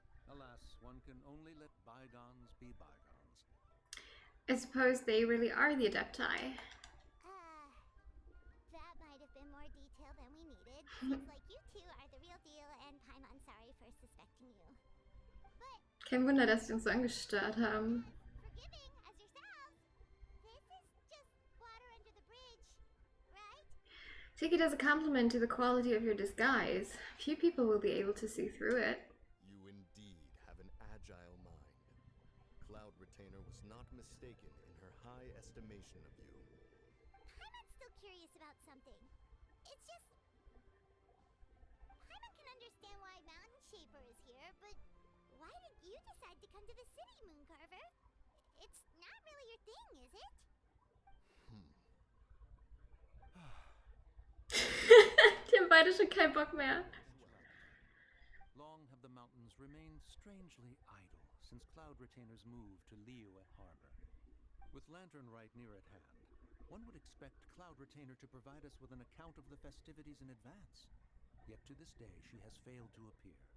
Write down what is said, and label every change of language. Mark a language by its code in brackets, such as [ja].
[en] Alas, one can only let bygones be bygones. I suppose they really are the Adepti. That might have been more detail than we needed. Seems like you two are the real deal, and Paimon sorry for suspecting you. But [de] Kein Wunder, dass sie uns so angestarrt haben. [en] forgiving as yourselves, this is just water under the bridge, right? Take it as a compliment to the quality of your disguise. Few people will be able to see through it. You indeed have an agile mind. Cloud Retainer was not mistaken in her high estimation of you. Paimon's still curious about something. It's just... Paimon can understand why Mountain Shaper is here, but why did you decide to come to the city, Mooncarver? It's not really your thing, is it? [de] Die haben beide schon keinen Bock mehr. [en] Long have the mountains remained strangely idle since Cloud Retainer's move to Liyue Harbor. With Lantern Rite near at hand, one would expect Cloud Retainer to provide us with an account of the festivities in advance. Yet to this day, she has failed to appear.